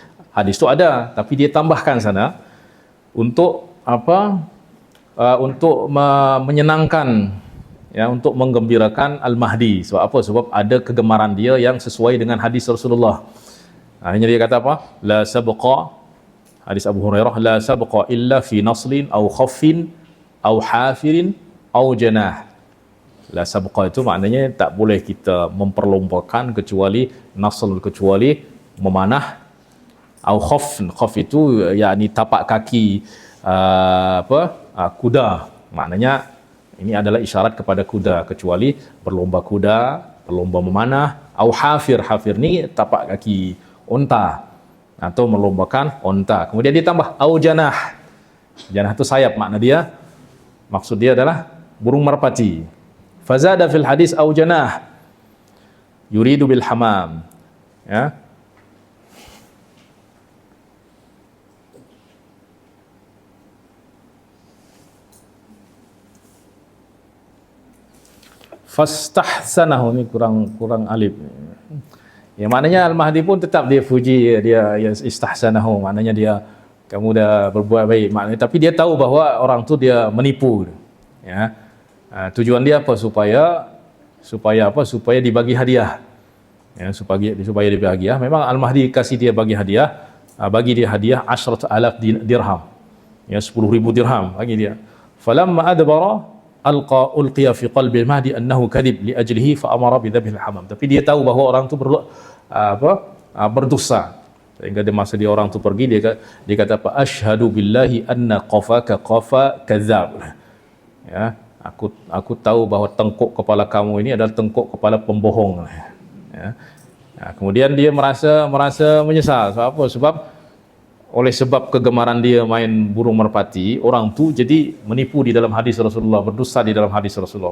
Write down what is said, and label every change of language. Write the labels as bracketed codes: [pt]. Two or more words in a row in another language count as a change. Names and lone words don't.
[ms] Hadis itu ada, tapi dia tambahkan sana untuk apa? Untuk menyenangkan, ya, untuk menggembirakan Al-Mahdi. Sebab apa? Sebab ada kegemaran dia yang sesuai dengan hadis Rasulullah. Akhirnya dia kata apa? [ar] لا سبق, [ms] hadis Abu Hurairah, [ar] لا سبق إلا في نصل أو خف أو حافر أو جناح. لا سبق [ms] itu maknanya tak boleh kita memperlombakan kecuali nasl, kecuali memanah, [ar] أو خف. [ms] Khaff itu yakni tapak kaki kuda. Maknanya ini adalah isyarat kepada kuda, kecuali berlomba kuda, berlomba memanah, [ar] أو حافر. [ms] Hafir ni tapak kaki unta atau melombakan unta. Kemudian ditambah [ar] أو جناح. [ms] Janah itu sayap, makna dia, maksud dia adalah burung merpati. [ar] فزاد في الحديث أو جناح يريد بالحمام. [ms] Ya. Fastahsanahu, ni kurang alif. Ya, maknanya Al-Mahdi pun tetap dia puji, dia istahsanahu, maknanya dia, kamu dah berbuat baik, maknanya, tapi dia tahu bahawa orang tu dia menipu. Ya. Tujuan dia apa? Supaya apa? Supaya dibagi hadiah. ya, supaya dia bahagia. Memang Al-Mahdi kasih dia bagi dia hadiah 10,000 dirham, ya, 10,000 dirham bagi dia. [ar] فلما أدبر ألقي في قلب المهدي أنه كذب لأجله فأمر بذبح الحمام. [ms] Tapi dia tahu bahawa orang tu berdosa. Sehingga masa orang tu pergi, dia kata apa? [ar] أشهد بالله أن قفاك قفا كذاب. [ms] Ya, aku tahu bahawa tengkuk kepala kamu ini adalah tengkuk kepala pembohong. Ya. Nah, kemudian dia merasa menyesal. Sebab sebab kegemaran dia main burung merpati, orang tu jadi menipu di dalam hadis Rasulullah, berdusta di dalam hadis Rasulullah.